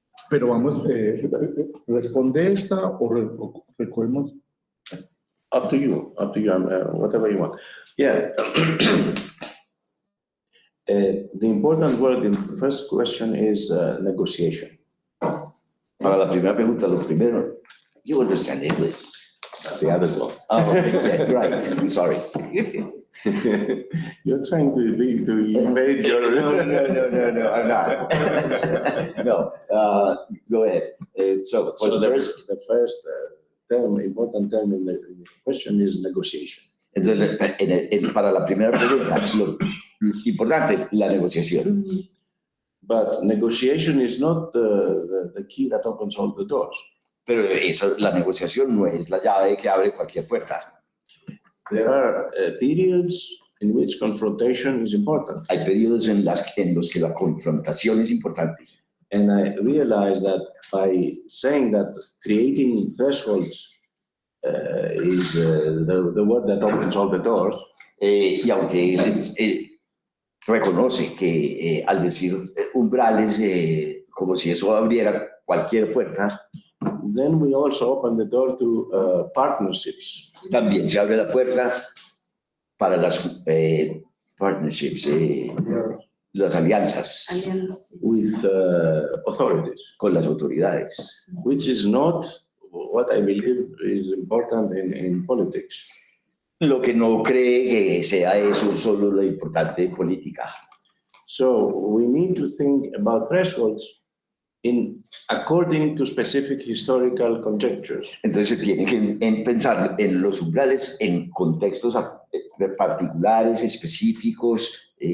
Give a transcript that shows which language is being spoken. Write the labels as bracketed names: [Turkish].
[Spanish] Pero vamos, ¿responde esta o recogemos? [English] Up to you, whatever you want. Yeah. The important word in the first question is negotiation. [Spanish] Para la primera pregunta, lo primero, [English] you understand English. The others don't. Oh, okay, yeah, right, I'm sorry. You're trying to invade your... No, I'm not. No, go ahead. So the first important term in the question is negotiation. [Spanish] Entonces, para la primera pregunta, lo importante, la negociación. [English] But negotiation is not the key that opens all the doors. [Spanish] Pero la negociación no es la llave que abre cualquier puerta. [English] There are periods in which confrontation is important. [Spanish] Hay periodos en los que la confrontación es importante. [English] And I realized that by saying that creating thresholds is the word that opens all the doors. [Spanish] Y aunque reconoce que al decir umbrales, como si eso abriera cualquier puerta, [English] then we also open the door to partnerships. [Spanish] También se abre la puerta para las partnerships, las alianzas [English] with authorities, [Spanish] con las autoridades. [English] Which is not what I believe is important in politics. [Spanish] Lo que no cree que sea eso solo lo importante en política. [English] So we need to think about thresholds according to specific historical conjectures. [Spanish] Entonces se tiene que pensar en los umbrales en contextos particulares, específicos.